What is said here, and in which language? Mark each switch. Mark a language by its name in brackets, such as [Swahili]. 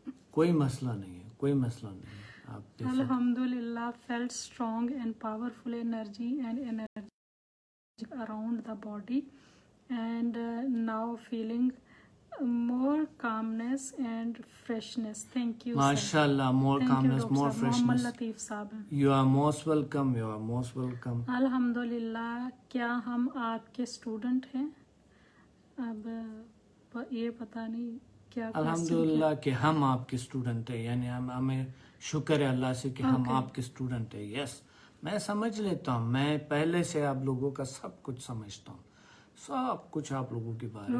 [Urdu] کوئی مسئلہ نہیں ہے، کوئی مسئلہ نہیں ہے. آپ [English] الحمدللہ felt strong and powerful energy around the body and now feeling more calmness and freshness. Thank you. MashaAllah, more calmness, more freshness. [Urdu] محمد لطیف صاحب. [English] You are most welcome. You are most welcome. [Urdu] الحمدللہ. کیا ہم آپ کے اسٹوڈنٹ ہیں؟ اب یہ پتہ نہیں کیا. الحمدللہ کہ ہم آپ کے اسٹوڈنٹ ہیں، یعنی ہمیں شکر ہے اللہ سے کہ ہم آپ کے اسٹوڈنٹ ہیں. یس، میں سمجھ لیتا ہوں، میں پہلے سے آپ لوگوں کا سب کچھ سمجھتا ہوں، سب کچھ آپ لوگوں کے بارے میں.